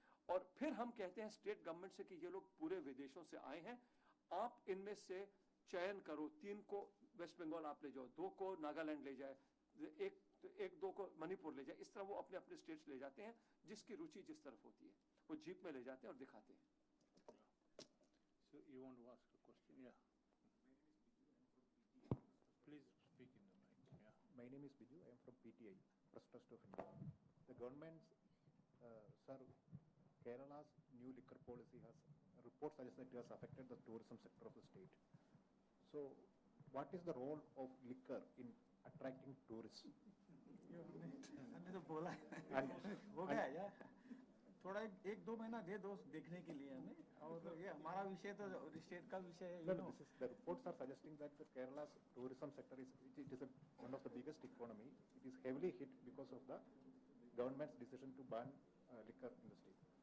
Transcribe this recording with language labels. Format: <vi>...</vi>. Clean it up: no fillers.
<hi>और फिर हम कहते हैं स्टेट गवर्नमेंट से कि ये लोग पूरे विदेशों से आए हैं, आप इनमें से चयन करो, 3 को वेस्ट बंगाल आप ले जाओ, 2 को नागालैंड ले जाए, एक 2 को मणिपुर ले जाए, इस तरह वो अपने अपने स्टेट्स ले जाते हैं, जिसकी रुचि जिस तरफ होती है वो जीप में ले जाते हैं और दिखाते हैं.</hi> <en>So you want to ask a question? Yeah. Please speak in the mic. Yeah. My name is Biju. I am from PTI, Press Trust of India. The government's, sir, Kerala's new liquor policy has, reports suggest that it has affected the tourism sector of the state. So, what is the role of liquor in attracting tourists?</en> <hi>हमने तो बोला हो गया यार, थोड़ा 1-2 महीना दे दो देखने के लिए हमें, और ये हमारा विषय तो स्टेट का विषय है.</hi> <en>No, this is, the reports are suggesting that the Kerala's tourism sector is one of the biggest economy. It is heavily hit because of the government's decision to ban liquor in the state.</en>